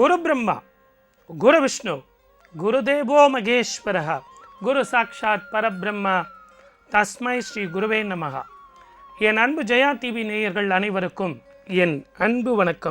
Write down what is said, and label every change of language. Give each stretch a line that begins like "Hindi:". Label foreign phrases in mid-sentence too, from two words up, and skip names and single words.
Sanskrit: गुरुब्रह्मा गुरुविष्णु गुरुदेवो महेश्वरः गुरु साक्षात् परब्रह्मा तस्मै श्री गुरवे नमः.
Tamil: என் அன்பு ஜெயா டிவி நேயர்கள் அனைவருக்கும் என் அன்பு வணக்கம்.